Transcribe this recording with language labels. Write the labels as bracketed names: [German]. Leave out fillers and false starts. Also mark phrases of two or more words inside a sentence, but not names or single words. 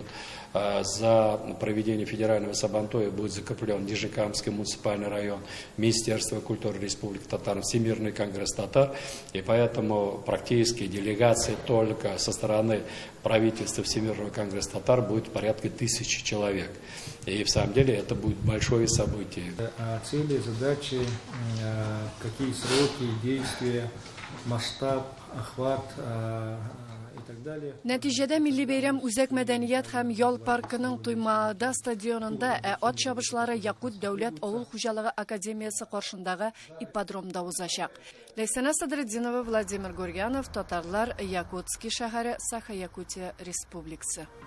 [Russian] За проведение федерального Сабантуя будет закреплен Нижекамский муниципальный район, Министерство культуры Республики Татарстан, Всемирный конгресс татар, и поэтому практически делегации только со стороны правительства Всемирного конгресса татар будет порядка 1000 человек. И в самом деле это будет большое событие. Цели, задачи, какие сроки, действия, масштаб, охват и так далее. [Tatar] Нәтижеде Милли бәйрәм үзәк мәдәният һәм ял паркының Туймаада стадионында ат чабышлары Якут дәүләт авыл хуҗалыгы академиясе каршындагы ипподромда узачак. Ләйсәнә Садретдинова, Владимир Гурьянов, Татарлар, Якутский шәһәре, Саха-Якутия Республикасы.